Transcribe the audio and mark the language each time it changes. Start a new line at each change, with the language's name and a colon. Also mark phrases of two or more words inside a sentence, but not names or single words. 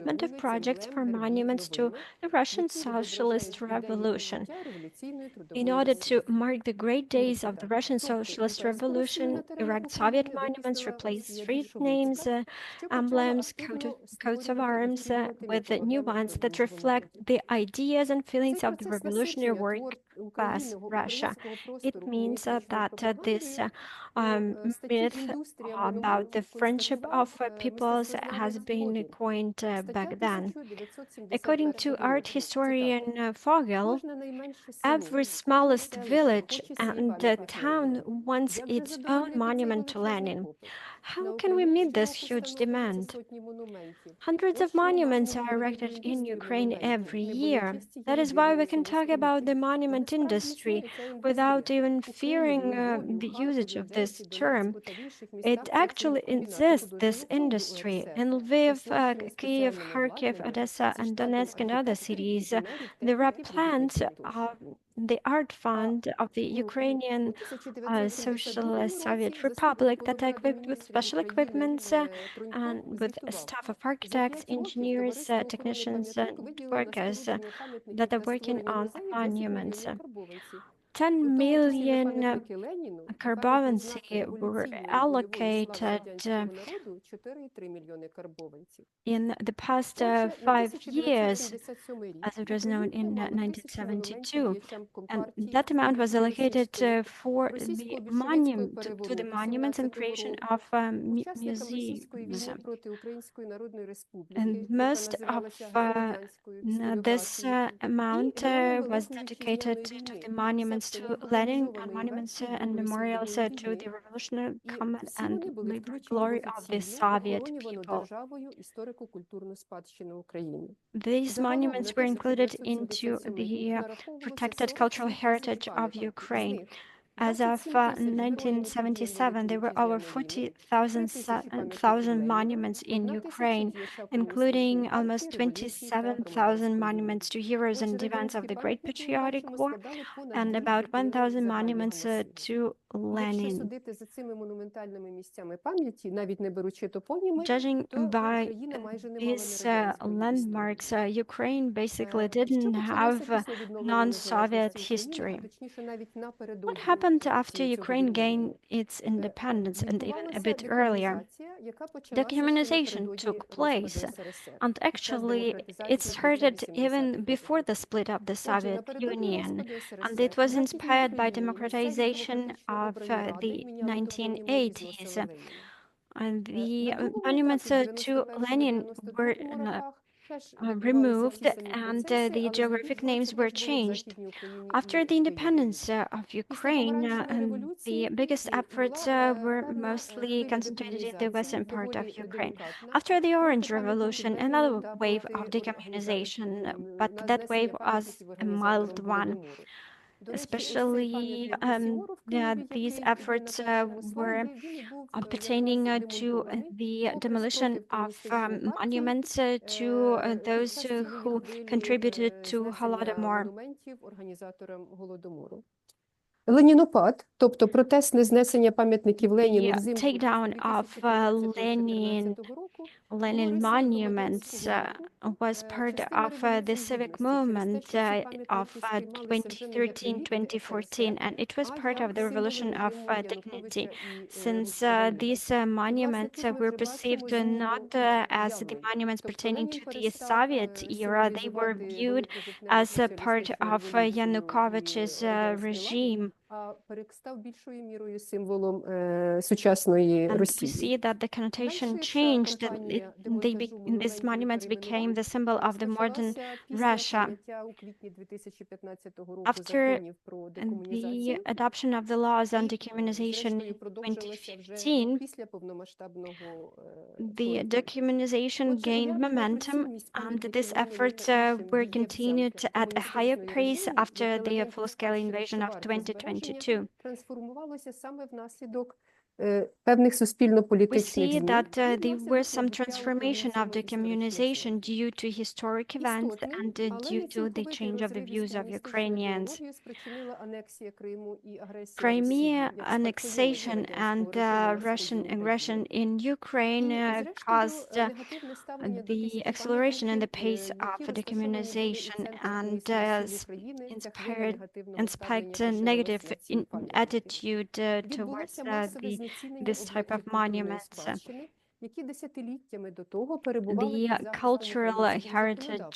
English: development of
Ukrainian: вулиць,
English: projects
Ukrainian: емблем,
English: for
Ukrainian: гербів
English: monuments to
Ukrainian: новими,
English: the Russian
Ukrainian: які відображають
English: Socialist
Ukrainian: ідеї
English: Revolution.
Ukrainian: відбуття революційної
English: In
Ukrainian: трудової
English: order to
Ukrainian: Росії.
English: mark the great
Ukrainian: Кінець
English: days of the
Ukrainian: цитати.
English: Russian
Ukrainian: Тобто
English: Socialist
Ukrainian: імперська Росія на
English: Revolution,
Ukrainian: теренах
English: erect Soviet
Ukrainian: України
English: monuments,
Ukrainian: витіснила
English: replace
Ukrainian: Росія
English: street names,
Ukrainian: більшовицька, що почала
English: emblems,
Ukrainian: активно
English: coats of
Ukrainian: створювати і
English: arms
Ukrainian: втілювати
English: with the new
Ukrainian: міфологеми
English: ones
Ukrainian: про
English: that
Ukrainian: дружбу
English: reflect
Ukrainian: народів.
English: the ideas and
Ukrainian: Цей
English: feelings of the
Ukrainian: процес
English: revolutionary
Ukrainian: насичення
English: class
Ukrainian: українського
English: Russia. It
Ukrainian: простору
English: means
Ukrainian: комуністичною
English: that this
Ukrainian: пропагандою у статті
English: myth
Ukrainian: «Індустрія
English: about the
Ukrainian: минулого»
English: friendship
Ukrainian: констатував
English: of peoples has
Ukrainian: мистецтвознавець
English: been
Ukrainian: Годін.
English: coined
Ukrainian: Стаття
English: back then. According
Ukrainian: 1971
English: to art
Ukrainian: року.
English: historian
Ukrainian: Цитата.
English: Fogel,
Ukrainian: Кожне найменше село,
English: every
Ukrainian: кожне
English: smallest
Ukrainian: селище
English: village
Ukrainian: хоче свій
English: and
Ukrainian: пам'ятник
English: town
Ukrainian: Леніну.
English: wants
Ukrainian: Як же
English: its own
Ukrainian: задовольнити цей
English: monument to
Ukrainian: величезний
English: Lenin.
Ukrainian: попит?
English: How
Ukrainian: На
English: can we meet
Ukrainian: українські
English: this
Ukrainian: мапи
English: huge
Ukrainian: встановлюються
English: demand?
Ukrainian: сотні монументів.
English: Hundreds
Ukrainian: Ось
English: of
Ukrainian: чому
English: monuments
Ukrainian: можемо
English: are
Ukrainian: говорити про
English: erected in
Ukrainian: індустрію
English: Ukraine
Ukrainian: монументів,
English: every
Ukrainian: не
English: year.
Ukrainian: боячись тієї
English: That is why we can
Ukrainian: юридичної
English: talk about the
Ukrainian: скрутки. Бо
English: monument
Ukrainian: справді
English: industry
Ukrainian: існує ця
English: without
Ukrainian: індустрія.
English: even
Ukrainian: У
English: fearing
Ukrainian: Києві, у Львові, у
English: the
Ukrainian: Харкові,
English: usage of
Ukrainian: Одесі,
English: this term.
Ukrainian: Донецьку та в інших
English: It
Ukrainian: містах
English: actually
Ukrainian: працюють комбінати
English: exists, this
Ukrainian: художнього фонду
English: industry,
Ukrainian: УРСР,
English: in Lviv,
Ukrainian: оснащені
English: Kiev,
Ukrainian: спеціальним
English: Kharkiv,
Ukrainian: обладнанням
English: Odessa,
Ukrainian: зі
English: and
Ukrainian: штатом
English: Donetsk, and other
Ukrainian: архітекторів,
English: cities.
Ukrainian: інженерів,
English: There are
Ukrainian: техніки,
English: plans
Ukrainian: робітників тощо.
English: of the art
Ukrainian: А
English: fund of the Ukrainian
Ukrainian: у 1972
English: Socialist Soviet
Ukrainian: році заступник
English: Republic that are
Ukrainian: голови
English: equipped with
Ukrainian: адміністрів
English: special
Ukrainian: України
English: equipments
Ukrainian: Тронько
English: and with a
Ukrainian: звітував.
English: staff of
Ukrainian: За
English: architects,
Ukrainian: 5 років
English: engineers,
Ukrainian: Товариство охорони
English: technicians,
Ukrainian: пам'яток
English: and
Ukrainian: виділило на
English: workers
Ukrainian: спорудження пам'ятників
English: that are
Ukrainian: та
English: working
Ukrainian: створення
English: on
Ukrainian: музеїв 10
English: monuments.
Ukrainian: мільйонів карбованців.
English: 10
Ukrainian: У тому числі на
English: million
Ukrainian: пам'ятники Леніну і пам'ятник
English: карбованці
Ukrainian: знаки
English: were
Ukrainian: революційної і бойової слави
English: allocated
Ukrainian: радянського народу 4,3 мільйони карбованців.
English: in the past
Ukrainian: Отже, на
English: 5 years,
Ukrainian: 1977 рік
English: as it was known
Ukrainian: Українка
English: in
Ukrainian: мала 1000 монументів
English: 1972.
Ukrainian: діячам
English: And
Ukrainian: Компартії
English: that
Ukrainian: і
English: amount was allocated
Ukrainian: революційної
English: for the
Ukrainian: російсько-більшовицького
English: to the
Ukrainian: перевороту
English: monuments and
Ukrainian: 17-го
English: creation
Ukrainian: року,
English: of
Ukrainian: учасникам російської
English: museums.
Ukrainian: війни проти Української Народної Республіки,
English: And
Ukrainian: яка
English: most of
Ukrainian: називалася громадянською
English: this
Ukrainian: історіографією, і
English: amount
Ukrainian: героям
English: was
Ukrainian: Великої
English: dedicated
Ukrainian: Вітчизняної
English: to
Ukrainian: війни,
English: the monuments
Ukrainian: себто
English: to Lenin and
Ukrainian: воєнізованої
English: monuments
Ukrainian: версії
English: and
Ukrainian: Другої
English: memorials
Ukrainian: світової
English: to the
Ukrainian: війни.
English: revolutionary
Ukrainian: І
English: command
Ukrainian: всі
English: and
Ukrainian: вони були
English: labor
Ukrainian: включені в
English: glory of the
Ukrainian: офіційну
English: Soviet
Ukrainian: охоронювану
English: people.
Ukrainian: державою історико-культурну спадщину України.
English: These
Ukrainian: Загалом
English: monuments
Ukrainian: на
English: were included into
Ukrainian: 1977 рік
English: the
Ukrainian: нараховувалося
English: protected cultural
Ukrainian: 47 тисяч
English: heritage of
Ukrainian: пам'яток, з
English: Ukraine.
Ukrainian: них
English: As of
Ukrainian: 27 тисяч Збройним силам
English: 1977,
Ukrainian: Великої
English: there were over
Ukrainian: Вітчизняної війни, 3 тисячі пам'ятників
English: 40,000
Ukrainian: Леніна,
English: monuments in
Ukrainian: 1 тисяча
English: Ukraine,
Ukrainian: діяча комуністичної
English: including
Ukrainian: партії,
English: almost
Ukrainian: революції та
English: 27,000
Ukrainian: громадянської
English: monuments
Ukrainian: війни.
English: to heroes
Ukrainian: Отже,
English: and events of
Ukrainian: радянські
English: the Great
Ukrainian: пам'ятники, ми
English: Patriotic
Ukrainian: бачимо,
English: War,
Ukrainian: складали понад
English: and
Ukrainian: 2
English: about
Ukrainian: третини
English: 1,000
Ukrainian: загального
English: monuments
Ukrainian: масиву.
English: to
Ukrainian: Якщо
English: Lenin.
Ukrainian: судити за цими монументальними місцями пам'яті, навіть не беручи топоніми,
English: Judging
Ukrainian: то
English: by
Ukrainian: Україна майже не мала
English: these
Ukrainian: нерадянської
English: landmarks,
Ukrainian: історії.
English: Ukraine basically
Ukrainian: Що
English: didn't
Ukrainian: почалося
English: have
Ukrainian: після відновлення
English: non-Soviet
Ukrainian: незалежності України, а
English: history.
Ukrainian: точніше навіть
English: What
Ukrainian: напередодні
English: happened after
Ukrainian: цього
English: Ukraine gained
Ukrainian: відновлення?
English: its independence and even a
Ukrainian: Відбувалася
English: bit earlier?
Ukrainian: декомунізація, яка почалася ще
English: Decommunization
Ukrainian: напередодні
English: took
Ukrainian: розпаду
English: place,
Ukrainian: СРСР
English: and
Ukrainian: під час
English: actually it
Ukrainian: демократизації в кінці
English: started even
Ukrainian: 80-х
English: before the
Ukrainian: років.
English: split of the
Ukrainian: Отже,
English: Soviet
Ukrainian: напередодні
English: Union,
Ukrainian: розпаду
English: and
Ukrainian: СРСР
English: it was
Ukrainian: в Західній
English: inspired by
Ukrainian: Україні місцеві
English: democratization
Ukrainian: демократично
English: of
Ukrainian: обрані ради
English: the
Ukrainian: міняли топоніми і зносили
English: 1980s.
Ukrainian: Леніна.
English: And
Ukrainian: На
English: the
Ukrainian: другому
English: monuments
Ukrainian: етапі в
English: to Lenin were
Ukrainian: 91-92 роках теж відбувалися
English: removed
Ukrainian: ті самі
English: and
Ukrainian: процеси,
English: the
Ukrainian: але
English: geographic
Ukrainian: здебільшого це
English: names were
Ukrainian: теж було в
English: changed.
Ukrainian: Західній Україні
English: After
Ukrainian: і
English: the
Ukrainian: в Києві.
English: independence of
Ukrainian: Після
English: Ukraine,
Ukrainian: помаранчевої
English: and the
Ukrainian: революції
English: biggest efforts
Ukrainian: була
English: were
Ukrainian: певна
English: mostly
Ukrainian: хвиля
English: concentrated in the
Ukrainian: декомунізації,
English: western part of
Ukrainian: доволі
English: Ukraine.
Ukrainian: делікатна,
English: After the Orange
Ukrainian: проти пам'ятників
English: Revolution,
Ukrainian: Леніну
English: another
Ukrainian: та
English: wave
Ukrainian: проти
English: of decommunization, but
Ukrainian: на
English: that wave
Ukrainian: знесення
English: was
Ukrainian: пам'ятників
English: a mild
Ukrainian: організаторам
English: one.
Ukrainian: Голодомору. До речі, ось цей
English: Especially,
Ukrainian: пам'ятник Осіору в Києві,
English: these
Ukrainian: який є на
English: efforts
Ukrainian: першому
English: were
Ukrainian: слайді, він і був якраз
English: pertaining to
Ukrainian: демонтований
English: the
Ukrainian: попри
English: demolition
Ukrainian: спротив
English: of
Ukrainian: комуністичної партії
English: monuments to
Ukrainian: під
English: those
Ukrainian: час цієї
English: who
Ukrainian: хвилі
English: contributed to
Ukrainian: знесення
English: Holodomor.
Ukrainian: монументів організаторам Голодомору. Ленінопад, тобто протестне знесення пам'ятників Леніну
English: The
Ukrainian: взимку
English: takedown of
Ukrainian: 2013-2014 року було
English: Lenin
Ukrainian: рисою
English: monuments
Ukrainian: громадянського руху.
English: was part
Ukrainian: Частина
English: of the
Ukrainian: Революції
English: civic
Ukrainian: Гідності через те,
English: movement
Ukrainian: що ці
English: of
Ukrainian: пам'ятники сприймалися вже не як релікти
English: 2013-2014,
Ukrainian: СРСР,
English: and it was
Ukrainian: а
English: part of
Ukrainian: як
English: the
Ukrainian: символи
English: revolution of
Ukrainian: режиму
English: dignity,
Ukrainian: Януковича і
English: since
Ukrainian: Русського
English: these
Ukrainian: І, власне,
English: monuments
Ukrainian: тут ми
English: were
Ukrainian: вже
English: perceived
Ukrainian: бачимо зміну
English: not as the
Ukrainian: уявлень.
English: monuments
Ukrainian: Тобто
English: pertaining
Ukrainian: Ленін
English: to the
Ukrainian: перестав
English: Soviet era, they were
Ukrainian: символізувати
English: viewed
Ukrainian: велику жовтневу
English: as a part
Ukrainian: соціалістичну
English: of
Ukrainian: революцію і
English: Yanukovych's
Ukrainian: радянський лад,
English: regime.
Ukrainian: а перестав більшою мірою символом сучасної
English: And we
Ukrainian: Росії.
English: see that the connotation
Ukrainian: Найширша
English: changed.
Ukrainian: кампанія
English: These
Ukrainian: демонтажу
English: monuments
Ukrainian: монументів
English: became
Ukrainian: перейменувань
English: the symbol of the modern
Ukrainian: розпочалася після
English: Russia.
Ukrainian: прийняття у квітні 2015 року
English: After
Ukrainian: законів про
English: the
Ukrainian: декомунізацію.
English: adoption of the laws on
Ukrainian: І,
English: decommunization
Ukrainian: зрештою,
English: in
Ukrainian: продовжилася вже
English: 2015,
Ukrainian: після повномасштабного
English: the
Ukrainian: вторгнення.
English: decommunization
Ukrainian: Отже,
English: gained
Ukrainian: уявлення про
English: momentum,
Ukrainian: цінність
English: and
Ukrainian: пам'ятників
English: these
Ukrainian: Леніну
English: efforts
Ukrainian: та іншим
English: were
Ukrainian: дієвцям
English: continued at a higher
Ukrainian: комуністичної
English: pace
Ukrainian: режиму
English: after
Ukrainian: як
English: the
Ukrainian: елементів
English: full-scale
Ukrainian: спадщини,
English: invasion
Ukrainian: що
English: of
Ukrainian: варті збереження,
English: 2022.
Ukrainian: трансформувалося саме внаслідок певних
English: We
Ukrainian: суспільно-політичних
English: see
Ukrainian: змін
English: that
Ukrainian: і
English: there were
Ukrainian: внаслідок
English: some
Ukrainian: набуття
English: transformation of
Ukrainian: українцями історичної
English: decommunization
Ukrainian: свободи.
English: due to historic events
Ukrainian: Істотним,
English: and
Ukrainian: але
English: due
Ukrainian: не
English: to the
Ukrainian: цілковитий
English: change of the
Ukrainian: розрив
English: views
Ukrainian: із
English: of
Ukrainian: комуністичною
English: Ukrainians.
Ukrainian: ідеологією спричинила анексія Криму і агресія Росії
English: Crimea
Ukrainian: як спадкоємиці
English: annexation
Ukrainian: радянського
English: and
Ukrainian: режиму на
English: Russian
Ukrainian: сході
English: aggression
Ukrainian: України.
English: in Ukraine
Ukrainian: І, зрештою,
English: caused
Ukrainian: негативне ставлення до
English: the
Ukrainian: тисячі
English: acceleration in the
Ukrainian: пам'ятників,
English: pace
Ukrainian: які
English: of
Ukrainian: розташовані були у
English: decommunization
Ukrainian: центрах
English: and
Ukrainian: колишніх сіл України, ця хвиля негативного ставлення
English: inspired
Ukrainian: поширилася
English: negative
Ukrainian: на ці пам'ятники.
English: attitude towards
Ukrainian: Відбулося масове знецінення
English: this type of
Ukrainian: об'єктів культурної
English: monuments.
Ukrainian: спадщини, які десятиліттями до того перебували
English: The
Ukrainian: під захистом
English: cultural
Ukrainian: українського
English: heritage